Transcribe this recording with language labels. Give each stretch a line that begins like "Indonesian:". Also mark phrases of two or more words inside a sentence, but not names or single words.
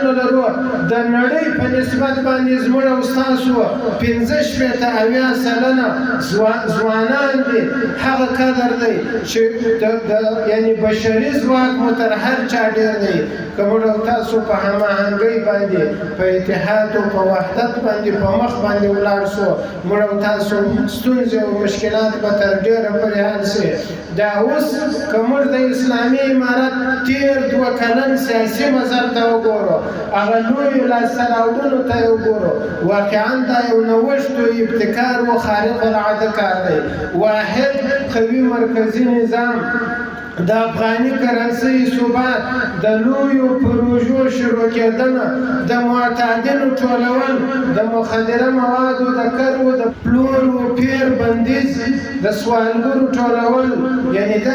Pashto: د نړۍ په نسبت باندې زموږ او ستاسو 15 شپېته اویا سلنه ځوانان دي هغه قدر دی چې یعنې بشري ځواک مو تر هر چا ډېر دی که موږ او تاسو په هماهنګۍ باندې په اتحاد او په وحدت باندې په مخ باندې ولاړ سو موږ او تاسو ستونزې او مشکلات به تر ډېره پورې حل سي دا اوس که موږ د اسلامي امارت تېر 2 کلن سیاسي مزل ته وګورو هغه لویو لاسته راوړنو ته یې وګورو واقعا دا یو نوښت و ابتکار و خارق العاده کار دی واحد قوي مرکزي نظام د افغاني کرنسۍ ثبات د لویو پروژو شروع کېدنه د معتادینو ټولول د مخدره موادو د کرو د پلور و پیر بندیز د سوالګرو ټولول یعنې دا